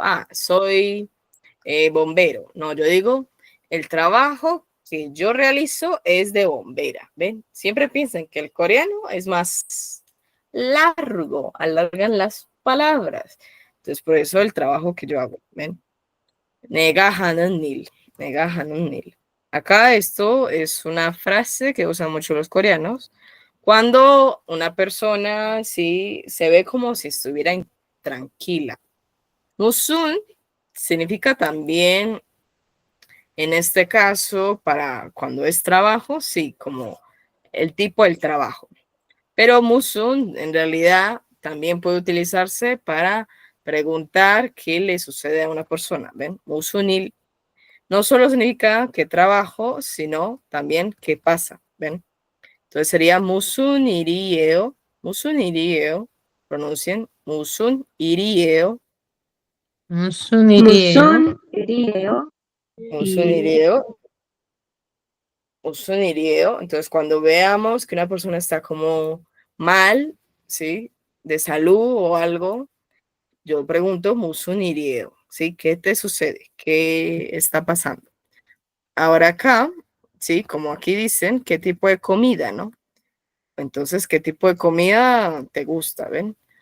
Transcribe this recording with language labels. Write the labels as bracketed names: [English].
[Spanish] Ah, soy bombero. No, yo digo el trabajo que yo realizo es de bombera. ¿Ven? Siempre piensan que el coreano es más largo, alargan las palabras. Entonces, por eso el trabajo que yo hago. ¿Ven? [Korean] 내가 하는 일, 내가 하는 일. [Spanish] Acá esto es una frase que usan mucho los coreanos cuando una persona sí se ve como si estuviera tranquila. 무슨 significa también, en este caso, para cuando es trabajo, sí, como el tipo del trabajo. Pero musun en realidad también puede utilizarse para preguntar qué le sucede a una persona. ¿Ven? 무슨일 no solo significa que trabajo, sino también qué pasa, ¿ven? Entonces sería [Korean] 무슨 일이에요, 무슨 일이에요, [Spanish] pronuncien [Korean] 무슨 일이에요, Musun irieyo. 무슨 일이에요, 무슨 일이에요, 무슨 일이에요. [Spanish] Entonces cuando veamos que una persona está como mal, ¿sí? De salud o algo, yo pregunto [Korean] 무슨 일이에요, [Spanish] ¿sí? ¿Qué te sucede? ¿Qué está pasando? Ahora acá, sí, como aquí dicen, ¿qué tipo de comida, no? Entonces, ¿qué tipo de comida te gusta, ven?